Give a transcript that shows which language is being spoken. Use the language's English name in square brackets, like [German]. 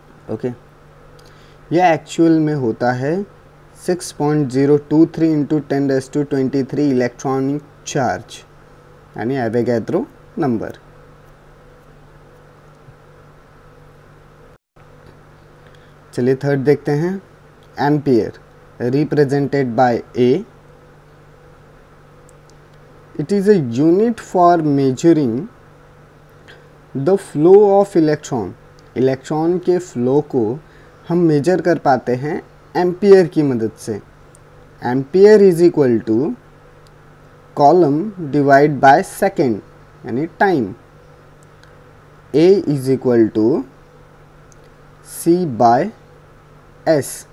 [Hindi] Okay, यह actual में होता है 6.023 इंटू 10⁻23 इलेक्ट्रॉनिक चार्ज, यानी एवोगैड्रो नंबर। चलिए थर्ड देखते हैं, [English] Ampere represented by A। It is a unit for measuring the flow of electron। [Hindi] Electron के फ्लो को हम मेजर कर पाते हैं एम्पियर की मदद से। [English] ampere is equal to coulomb divide by second [Hindi] यानी time. [English] A is equal to C by S।